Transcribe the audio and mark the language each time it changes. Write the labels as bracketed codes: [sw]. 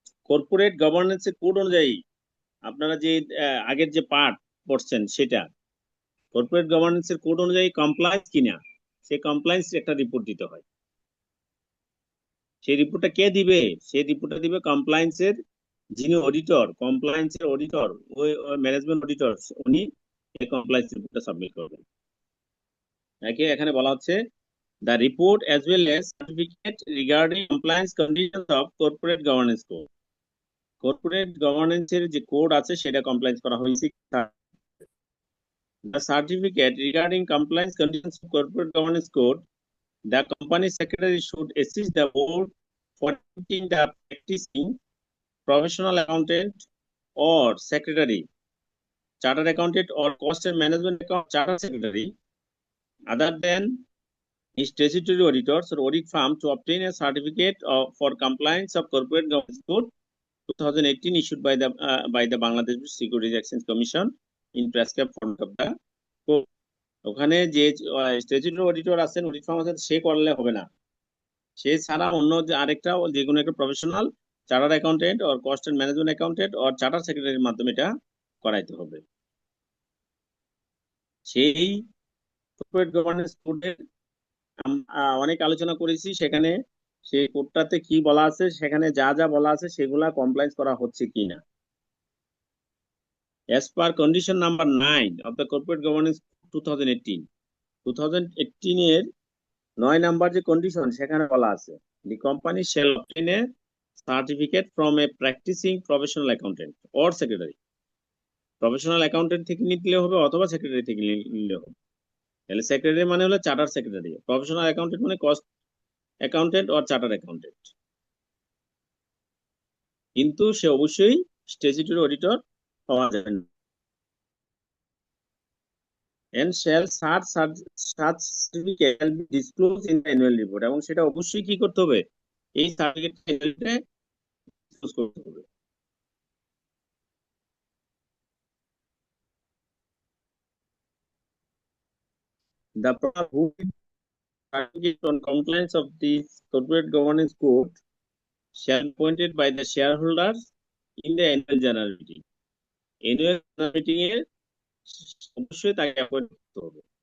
[bn] Corporate গভর্নেন্সের code অনুযায়ী আপনারা যে আগের যে পার্ট পড়ছেন সেটা, কর্পোরেট গভর্নেন্সের কোড অনুযায়ী কমপ্লায়েন্স কিনা, সেই কমপ্লায়েন্স একটা রিপোর্ট দিতে হয়। সেই রিপোর্টটা কে দিবে? সেই রিপোর্টটা দিবে কমপ্লায়েন্সের যিনি অডিটর, কমপ্লায়েন্সের অডিটর, ওই ম্যানেজমেন্ট অডিটর, উনি এই কমপ্লায়েন্স রিপোর্টটা সাবমিট করবেন। এখানে বলা হচ্ছে [en] the report as well as certificate regarding compliance conditions of corporate governance code. [bn] Corporate governance এর যে কোড আছে সেটা কমপ্লায়েন্স করা হয়েছে। [en] The certificate regarding compliance conditions of corporate governance code, the company secretary should assist the board for adopting the practicing professional accountant or secretary, chartered accountant or cost and management account chartered secretary other than statutory auditors or audit firm to obtain a certificate for compliance of corporate governance code 2018 issued by the Bangladesh Securities Exchange Commission in prescribed format of the code. [bn] ওখানে যে statutory auditor আছেন, audit farm আছেন, সে করলে হবে না। সে ছাড়া অন্য যে আরেকটা যে কোনো একটা professional chartered accountant or cost and management accountant or charter সেক্রেটারির মাধ্যমে এটা করাইতে হবে। সেই কর্পোরেট গভর্নেন্স কোডের অনেক আলোচনা করেছি, সেখানে সেই কোডটাতে কি বলা আছে, সেখানে যা যা বলা আছে সেগুলা কমপ্লায়েন্স করা হচ্ছে কিনা। [en] as per condition number 9 of the corporate governance 2018 [bn] এর 9 নাম্বার যে কন্ডিশন, সেখানে বলা আছে [en] the company shall obtain a certificate from a practicing professional accountant or secretary. [bn] Professional accountant থেকে নিতে হবে অথবা সেক্রেটারি থেকে নিলে হবে। তাহলে সেক্রেটারি মানে হলো চার্টার সেক্রেটারি, প্রফেশনাল অ্যাকাউন্টেন্ট মানে cost accountant or charter accountant. কিন্তু সে অবশ্যই স্ট্যাচুটরি অডিটর হওয়া যাবে না। [en] and shall such certificate shall be disclosed in the annual report, [bn] এবং সেটা অবশ্যই কি করতে হবে? এই সার্টিফিকেটটা ডিসক্লোজ করতে হবে। [en] The person who is certificate on compliance of the corporate governance code shall be appointed by the shareholders in the annual general meeting. [bn] Annual general meeting এর অবশ্যই তাকে অ্যাপয়েন্ট করতে হবে।